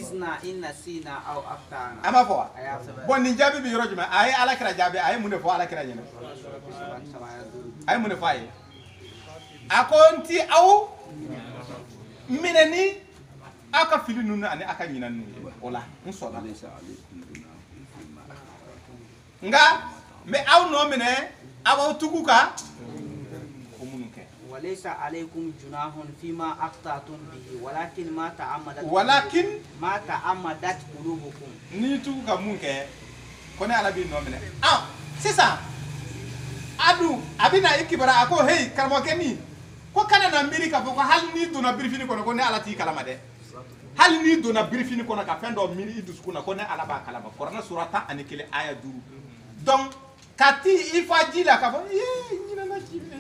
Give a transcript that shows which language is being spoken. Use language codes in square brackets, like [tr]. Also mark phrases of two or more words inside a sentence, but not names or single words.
[bm] an m'a fɔ wa bon nin jaabi bɛ yɔrɔ jumɛn a ye ala kira jaabi a ye mun de fɔ ala kira ɲɛna a ye mun de fɔ a ye a ko n ti aw minɛ ni aw ka fili ninnu ani aw ka ɲinan ninnu ye o la n sɔnna nka n bɛ aw nɔ minɛ aw b'aw tugu ka ko minnu kɛ [ar] وليس عليكم جناح فيما أخطأتم به ولكن ما تعمدت قلوبكم [bm] ni tugu ka mun kɛ ko ne ala b'i nɔ minɛ sisan adu a bɛ na i kibara a ko hey karamɔgɔkɛ nin ko kana na miiri k'a fɔ ko hali n'i donna birifini kɔnɔ ko ne ala t'i kalama dɛ hali n'i donna birifini kɔnɔ ka fɛn dɔ miiri i dusukun na ko ne ala b'a kalama kuranɛ sura 11 aya 5 donc ka t'i i fa ji la k'a fɔ ɲinɛna ji